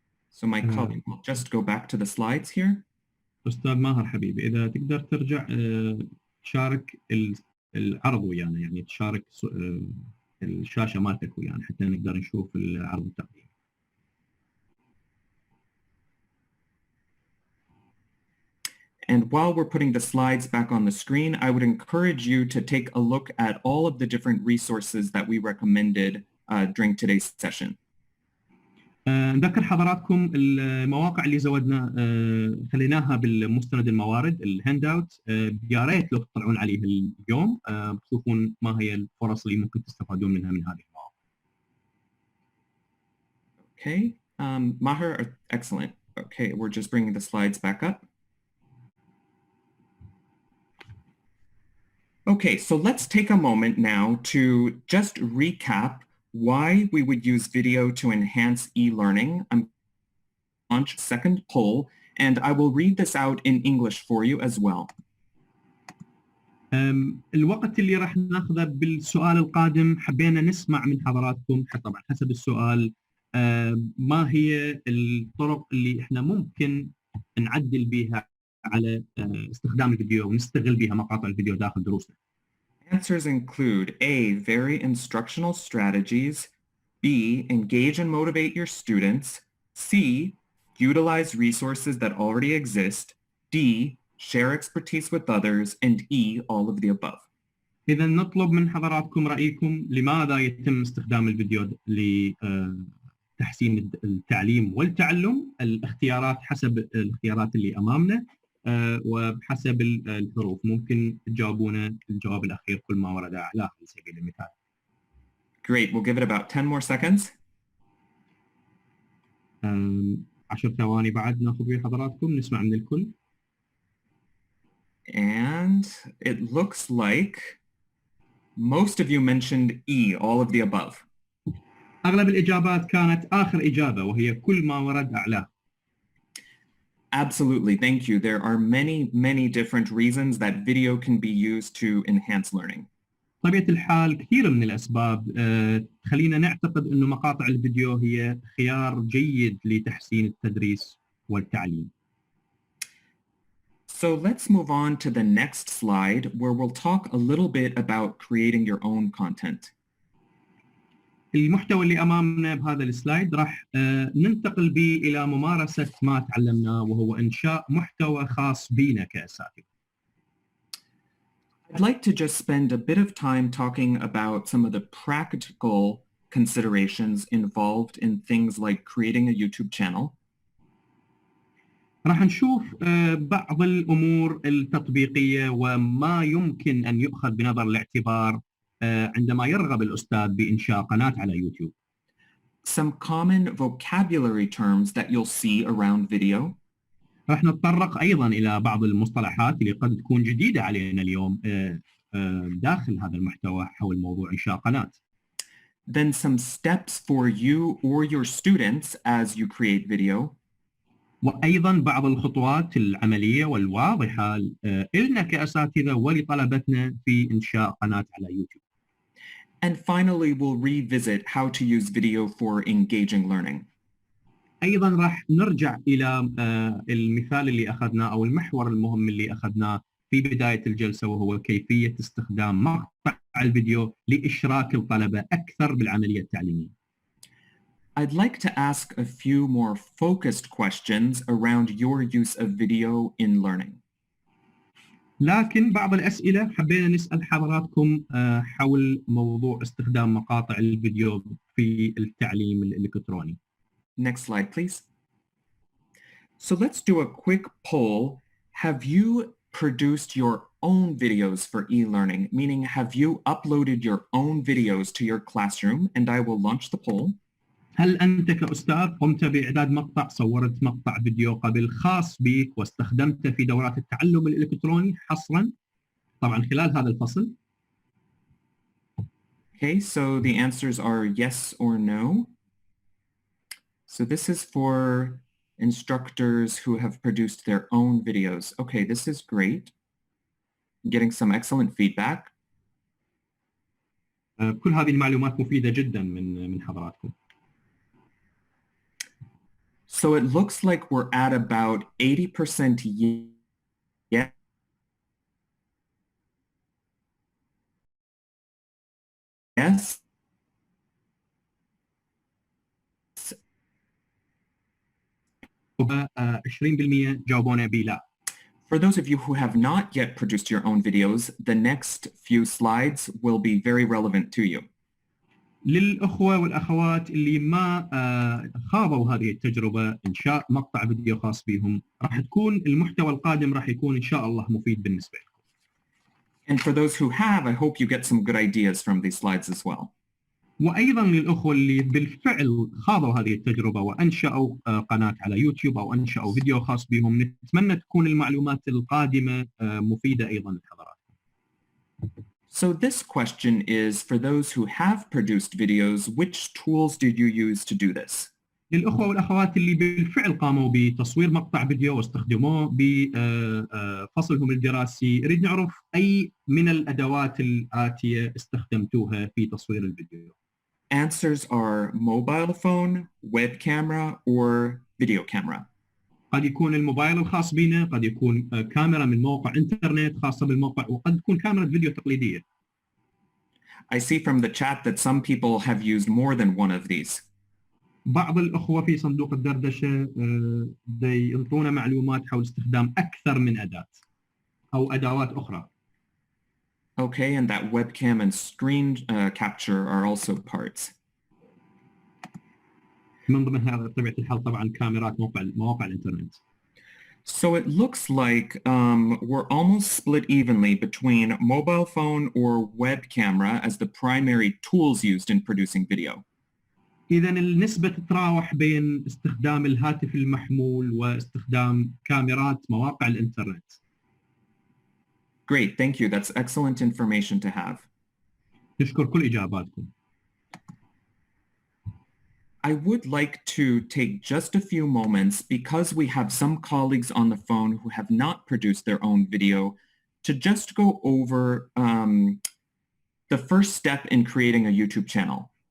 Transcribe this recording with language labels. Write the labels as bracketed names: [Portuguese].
[English] So my colleague will just go back to the slides here. [Arabic] أستاذ ماهر حبيبي، إذا تقدر ترجع تشارك العرض ويانا، يعني تشارك الشاشة مالتك ويانا حتى نقدر نشوف العرض التقديمي. [English] And while we're putting the slides back on the screen, I would encourage you to take a look at all of the different resources that we recommended during today's session. [Arabic] نذكر حضراتكم المواقع اللي زودنا خليناها بالمستند الموارد الهاند اوت، يا ريت لو تطلعون عليه اليوم تشوفون ما هي الفرص اللي ممكن تستفادون منها من هذه المواقع. [English] Okay, Maher, excellent. Okay, we're just bringing the slides back up. Okay, so let's take a moment now to just recap why we would use video to enhance e-learning. I'm going to launch a second poll, and I will read this out in English for you as well. [Arabic] الوقت اللي راح ناخذه بالسؤال القادم حبينا نسمع من حضراتكم طبعا حسب السؤال ما هي الطرق اللي احنا ممكن نعدل بها على استخدام الفيديو ونستغل بها مقاطع الفيديو داخل دروسنا. [English] Answers include A, very instructional strategies, B, engage and motivate your students, C, utilize resources that already exist, D, share expertise with others, and E, all of the above. [Arabic] إذا نطلب من حضراتكم رأيكم لماذا يتم استخدام الفيديو لتحسين التعليم والتعلم. الاختيارات حسب الاختيارات اللي أمامنا وبحسب الحروف، ممكن تجاوبونا الجواب الأخير كل ما ورد أعلاه على سبيل المثال. [English] Great, we'll give it about 10 more seconds. [Arabic] 10 ثواني بعد ناخذ ويا حضراتكم نسمع من الكل. [English] And it looks like most of you mentioned E, all of the above. [Arabic] أغلب الإجابات كانت آخر إجابة وهي كل ما ورد أعلاه. [English] Absolutely, thank you. There are many different reasons that video can be used to enhance learning. [Arabic] طبيعة الحال كثير من الأسباب خلينا نعتقد أنه مقاطع الفيديو هي خيار جيد لتحسين التدريس والتعليم. [English] So let's move on to the next slide where we'll talk a little bit about creating your own content. [Arabic] المحتوى اللي أمامنا بهذا السلايد راح ننتقل به إلى ممارسة ما تعلمناه وهو إنشاء محتوى خاص بنا كأساتذة. [English] I'd like to just spend a bit of time talking about some of the practical considerations involved in things like creating a YouTube channel. [Arabic] راح نشوف بعض الأمور التطبيقية وما يمكن أن يؤخذ بنظر الاعتبار عندما يرغب الأستاذ بإنشاء قناة على يوتيوب. [English] Some common vocabulary terms that you'll see around video. [Arabic] راح نتطرق أيضا إلى بعض المصطلحات اللي قد تكون جديدة علينا اليوم داخل هذا المحتوى حول موضوع إنشاء قناة. [English] Then some steps for you or your students as you create video. [Arabic] وأيضا بعض الخطوات العملية والواضحة لنا كأساتذة ولطلبتنا في إنشاء قناة على يوتيوب. [English] And finally, we'll revisit how to use video for engaging learning. [Arabic] أيضا راح نرجع إلى المثال اللي أخذناه أو المحور المهم اللي أخذناه في بداية الجلسة وهو كيفية استخدام مقطع الفيديو لإشراك الطلبة أكثر بالعملية التعليمية. [English] I'd like to ask a few more focused questions around your use of video in learning. [Arabic] لكن بعض الأسئلة حبينا نسأل حضراتكم حول موضوع استخدام مقاطع الفيديو في التعليم الإلكتروني. [English] Next slide, please. So let's do a quick poll. Have you produced your own videos for e-learning? Meaning, have you uploaded your own videos to your classroom? And I will launch the poll. [Arabic] هل أنت كأستاذ قمت بإعداد مقطع، صورت مقطع فيديو قبل خاص بك واستخدمته في دورات التعلم الإلكتروني حصرا طبعا خلال هذا الفصل؟ [English] Okay, so the answers are yes or no. So this is for instructors who have produced their own videos. Okay, this is great. I'm getting some excellent feedback. [Arabic] كل هذه المعلومات مفيدة جدا من حضراتكم. [English] So it looks like we're at about 80% yes. [Arabic] 20% جاوبونا بلا. [English] For those of you who have not yet produced your own videos, the next few slides will be very relevant to you. [Arabic] للأخوة والأخوات اللي ما خاضوا هذه التجربة إنشاء مقطع فيديو خاص بهم، راح تكون المحتوى القادم راح يكون إن شاء الله مفيد بالنسبة لكم. [English] And for those who have, I hope you get some good ideas from these slides as well. [Arabic] وأيضا للأخوة اللي بالفعل خاضوا هذه التجربة وأنشأوا قناة على يوتيوب أو أنشأوا فيديو خاص بهم، نتمنى تكون المعلومات القادمة مفيدة أيضا لحضراتكم. [English] So this question is for those who have produced videos, which tools did you use to do this? [Arabic] للأخوة والأخوات اللي بالفعل قاموا بتصوير مقطع فيديو واستخدموه بفصلهم الدراسي، نريد نعرف أي من الأدوات الآتية استخدمتوها في تصوير الفيديو. [English] Answers are mobile phone, web camera, or video camera. [Arabic] قد يكون الموبايل الخاص بنا، قد يكون كاميرا من موقع انترنت خاصة بالموقع، وقد تكون كاميرا فيديو تقليدية. [English] I see from the chat that some people have used more than one of these. [Arabic] بعض الأخوة في صندوق الدردشة ينطونا معلومات حول استخدام أكثر من أداة أو أدوات أخرى. [English] Okay, and that webcam and screen capture are also parts. [Arabic] من ضمنها بطبيعة الحال طبعا كاميرات مواقع الإنترنت. [English] So it looks like we're almost split evenly between mobile phone or web camera as the primary tools used in producing video. [Arabic] إذا النسبة تتراوح بين استخدام الهاتف المحمول واستخدام كاميرات مواقع الإنترنت. [English] Great, thank you. That's excellent information to have. [Arabic] نشكر كل إجاباتكم. [English] I would like to take just a few moments, because we have some colleagues on the phone who have not produced their own video, to just go over the first step in creating a YouTube channel.